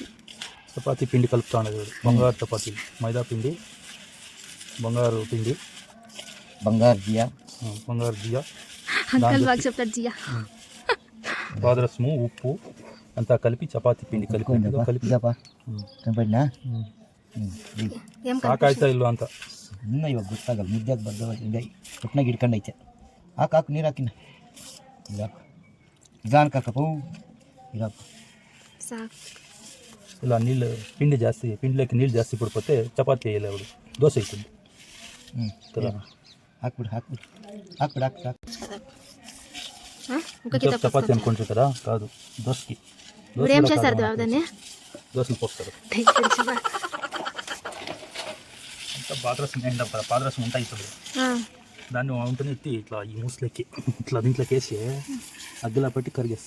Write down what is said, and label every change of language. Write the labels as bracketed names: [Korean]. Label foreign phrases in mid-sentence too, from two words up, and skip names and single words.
[Telugu] చపాతీ పిండి కలుపుతా ఉండదు. బంగారు చపాతీ, మైదా పిండి, బంగారు పిండి, బంగారు జియా, బంగారు జియా, అంకల్ బాగా చెప్తారు జియా. పాదరసము, ఉప్పు అంతా కలిపి చపాతీ పిండి కలిపి కనపడినా ఏం [Kannada] సాకాಯ್ತಾ ಇಲ್ವ ಅಂತ ಇನ್ನ ಇವಾಗ ಗೊತ್ತಾಗಲ್ಲ. ಮುದ್ದೆ ಬದ್ದ ಹಿಂಗೆ ಒಟ್ಟಿನಾಗ ಹಿಡ್ಕೊಂಡೈತೆ. ಹಾಕು ನೀರು ಹಾಕಿನ ಇದು ಹಾಕು, ನಿಧಾನಕ್ಕೆ ಹಾಕಪ್ಪು, ಇದು ಹಾಕು. [Telugu] సాకు ఇలా నీళ్ళు పిండిలోకి నీళ్ళు జాస్తి పడిపోతే చపాతీ వేయలేవు, దోశ అవుతుంది కదా. [Kannada] ಹಾಕ್ಬಿಡು ಹಾಕು [Telugu] ఇంకొక చపాతీ అనుకుంటారు కదా, కాదు దోశకి. ఇప్పుడు ఏం చేస్తారు దాన్ని? దోశలు పోస్తారు. అంతా పాదరసం ఏంటంటే కదా, పాదరసం ఉంటాయి ఇప్పుడు. దాన్ని వంటని ఎత్తి ఇట్లా ఈ మూసలోకి ఇట్లా దీంట్లోకి వేసి అగ్గిలా పెట్టి కరిగేస్తాం.